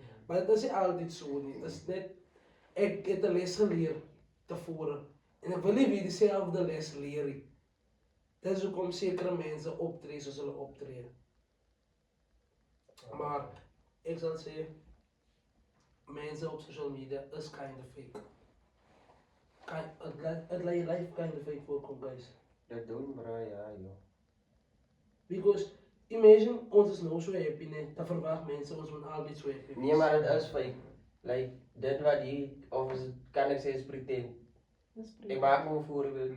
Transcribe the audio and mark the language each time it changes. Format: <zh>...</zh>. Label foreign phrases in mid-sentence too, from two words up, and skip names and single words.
<af>Maar dit is nie altyd so nie. Dit is net ek het 'n les geleer tevore en ek wil nie weer dieselfde les leer nie. Dit is hoekom sekere mense optree soos hulle optree. Maar ek sal sê mense op</af> <en>social media</en> <af>is</af> <en>kind of fake.</en> <af>Het laat je life</af> <en>kind of fake</en> <af>voorkom, guys. Dat doen bra, ja, joh.</af> <en>Because imagine</en> <af>ons is nou so happy net, dan verwag mense ons moet altyd so happy wees. Nee, maar dit is fake. Like dit wat jy of is, kan ek sê is pretend. Ek maak my 'n voorbeeld.</af>